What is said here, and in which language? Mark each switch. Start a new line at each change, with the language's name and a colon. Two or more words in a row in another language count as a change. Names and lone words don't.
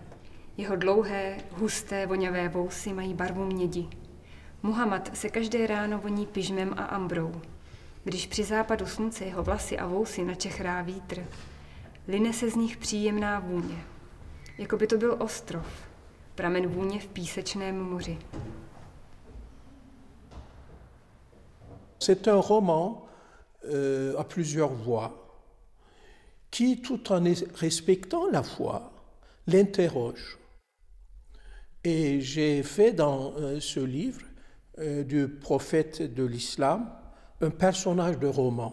Czech: Jeho dlouhé, husté, voňavé vousy mají barvu mědi. Muhammad se každé ráno voní pyžmem a ambrou. Když při západu slunce jeho vlasy a vousy načechrá vítr, line se z nich příjemná vůně. Jako by to byl ostrov, pramen vůně v písečném moři.
French: C'est un roman à plusieurs voix qui, tout en respectant la foi, l'interroge. Et j'ai fait dans ce livre du prophète de l'islam un personnage de roman.